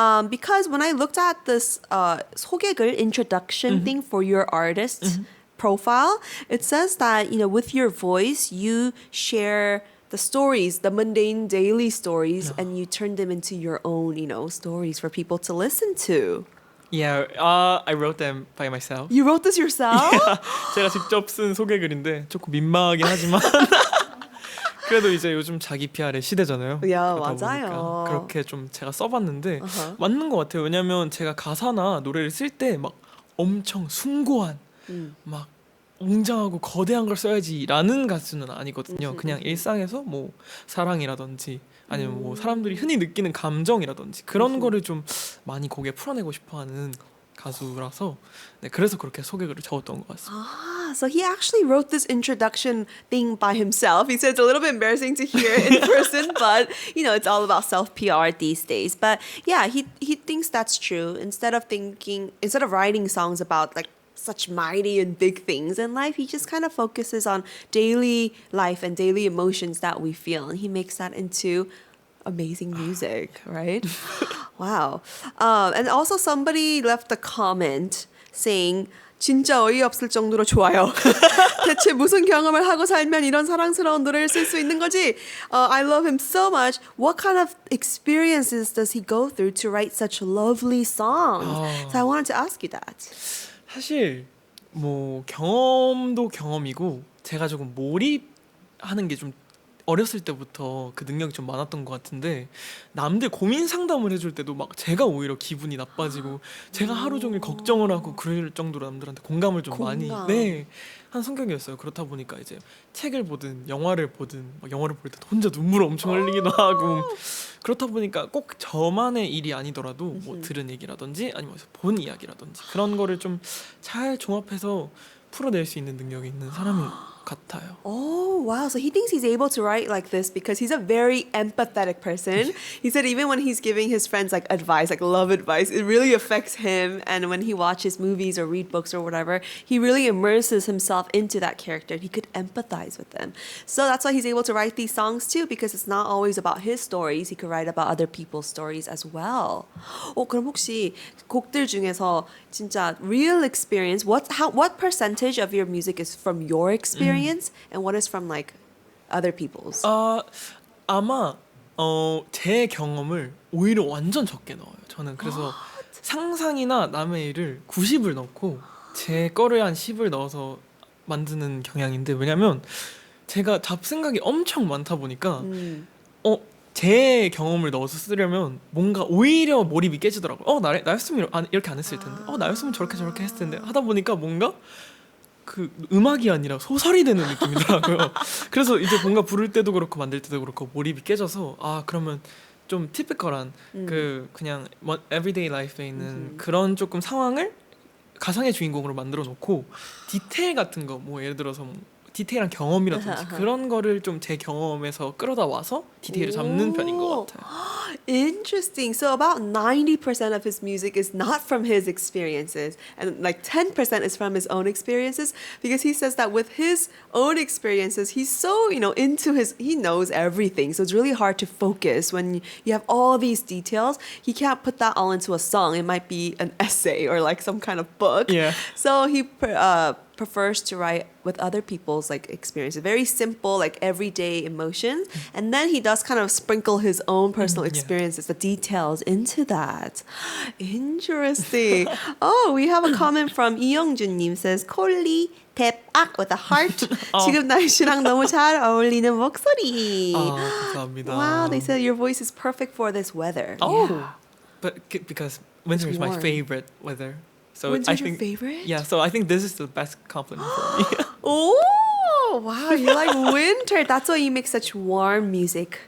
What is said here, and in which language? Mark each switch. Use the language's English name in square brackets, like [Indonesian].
[English] Because when I looked at this 소개글 introduction thing for your artist profile, it says that, you know, with your voice, you share the stories, the mundane daily stories, and you turn them into your own, you know, stories for people to listen to. Yeah, I wrote them by myself. You wrote this yourself? [Korean] 제가 직접 쓴 소개글인데 조금 민망하긴 하지만 그래도 이제 요즘 자기 PR의 시대잖아요. 야, 그러다 맞아요. 보니까 그렇게 좀 제가 써봤는데 맞는 것 같아요. 왜냐면 제가 가사나 노래를 쓸 때 막 엄청 숭고한 막 웅장하고 거대한 걸 써야지라는 가수는 아니거든요. 그냥 일상에서 뭐 사랑이라든지 아니면 뭐 사람들이 흔히 느끼는 감정이라든지 그런 거를 좀 많이 곡에 풀어내고 싶어하는 가수라서 네, 그래서 그렇게 소개글을 적었던 것 같습니다. [English] Ah, so he actually wrote this introduction thing by himself. He said it's a little bit embarrassing to hear in person, but you know, it's all about self-PR these days. But yeah, he thinks that's true. Instead of writing songs about like such mighty and big things in life, he just kind of focuses on daily life and daily emotions that we feel, and he makes that into amazing music, right? Wow. And also somebody left a comment saying [Korean] 진짜 어이없을 정도로 좋아요. 대체 무슨 경험을 하고 살면 이런 사랑스러운 노래를 쓸 수 있는 거지? [English] I love him so much. What kind of experiences does he go through to write such lovely songs? So I wanted to ask you that. [Korean] 사실 뭐 경험도 경험이고 제가 조금 몰입하는 게 좀 어렸을 때부터 그 능력이 좀 많았던 것 같은데 남들 고민 상담을 해줄 때도 막 제가 오히려 기분이 나빠지고 제가 하루 종일 걱정을 하고 그럴 정도로 남들한테 공감을 좀 많이 한 성격이었어요. 그렇다 보니까 이제 책을 보든 영화를 보든 막 영화를 볼 때 혼자 눈물 엄청 흘리기도 하고 그렇다 보니까 꼭 저만의 일이 아니더라도 뭐 들은 얘기라든지 아니면 본 이야기라든지 그런 거를 좀 잘 종합해서 풀어낼 수 있는 능력이 있는 사람인 같아요. [English] Oh, wow. So he thinks he's able to write like this because he's a very empathetic person. He said even when he's giving his friends like advice, like love advice, it really affects him. And when he watches movies or read books or whatever, he really immerses himself into that character. He could empathize with them. So that's why he's able to write these songs too, because it's not always about his stories. He could write about other people's stories as well. [Korean] 그럼 혹시 곡들 중에서 진짜 [English] real experience, what percentage of your music is from your experience? And what is from like other people's? [Korean] 아마 제 경험을 오히려 완전 적게 넣어요. 저는 그래서 상상이나 남의 일을 90을 넣고 제 거를 한 10을 넣어서 만드는 경향인데 왜냐면 제가 잡생각이 엄청 많다 보니까 제 경험을 넣어서 쓰려면 뭔가 오히려 몰입이 깨지더라고요. 나였으면 이렇게 안 했을 텐데 나였으면 저렇게 했을 텐데 하다 보니까 뭔가 그 음악이 아니라 소설이 되는 느낌이더라고요. 그래서 이제 뭔가 부를 때도 그렇고 만들 때도 그렇고 몰입이 깨져서 그러면 좀 티피컬한 그 그냥 [English] everyday life [Korean] 에 있는 그런 조금 상황을 가상의 주인공으로 만들어 놓고 디테일 같은 거 뭐 예를 들어서 뭐 디테일한 경험이라든지 그런 거를 좀 제 경험에서 끌어다 와서 디테일을 잡는 편인 것 같아요. [English] Interesting. So about 90% of his music is not from his experiences and like 10% is from his own experiences because he says that with his own experiences, he's so, he knows everything. So it's really hard to focus when you have all these details. He can't put that all into a song. It might be an essay or like some kind of book. Yeah. So he prefers to write with other people's like experiences, very simple, like everyday emotions, and then he does kind of sprinkle his own personal experiences, the details into that. Interesting. We have a comment from 이영준님 says, Collie 대박 with a heart. [Korean] 지금 날씨랑 너무 잘 어울리는 목소리. 감사합니다. [English] Wow, they said your voice is perfect for this weather. But because winter is my warm. favorite weather. So Winter's I think, your favorite? Yeah, so I think this is the best compliment for me. Oh, wow, you like winter. That's why you make such warm music.